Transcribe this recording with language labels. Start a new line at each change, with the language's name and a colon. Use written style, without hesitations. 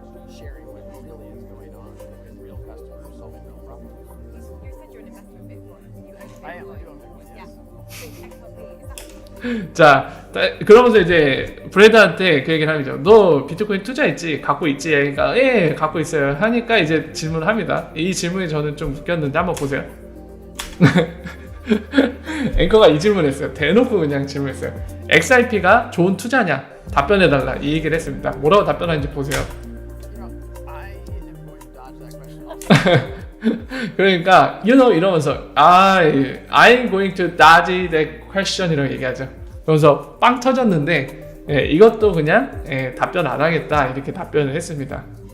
English: sharing what really is going on with real customers solving real problems. You said you're an investor in Bitcoin. You own Bitcoin. I am. I do own Bitcoin. Yeah. Yes. So XRP, is that
Korean: 자, 그러면서 이제 브래드한테 그 얘기를 하죠. 너 비트코인 투자했지? 갖고 있지? 그러니까 예, 갖고 있어요. 하니까 이제 질문을 합니다. 이 질문이 저는 좀 웃겼는데 한번 보세요. 앵커가 이 질문했어요. 대놓고 그냥 질문했어요. XRP가 좋은 투자냐? 답변해달라. 이 얘기를 했습니다. 뭐라고 답변하는지 보세요.
English: I am going to dodge that question.
Korean: 그러니까 이러면서
English: I'm going to dodge that question
Korean: 이라고 얘기하죠. 그러면서 빵 터졌는데 이것도 그냥 답변 안 하겠다 이렇게 답변을 했습니다.